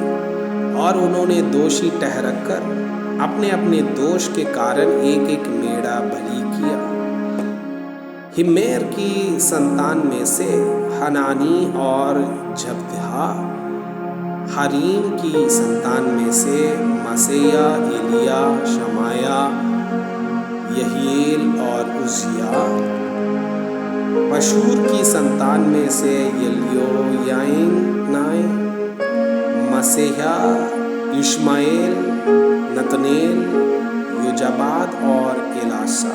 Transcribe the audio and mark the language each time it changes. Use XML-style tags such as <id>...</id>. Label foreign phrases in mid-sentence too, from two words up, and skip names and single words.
<hi>और उन्होंने दोषी ठहराकर अपने अपने दोष के कारण एक एक मेढ़ा बलि किया। हिमेर की संतान में से हनानी और जब्दिहा, हरीम की संतान में से मसेया, एलिया, शमाया, यहीएल और उजिया। पशूर की संतान में से एलियोयानाय, मसेहा, इश्माएल, नतनेल, योजाबाद और एलासा।</hi>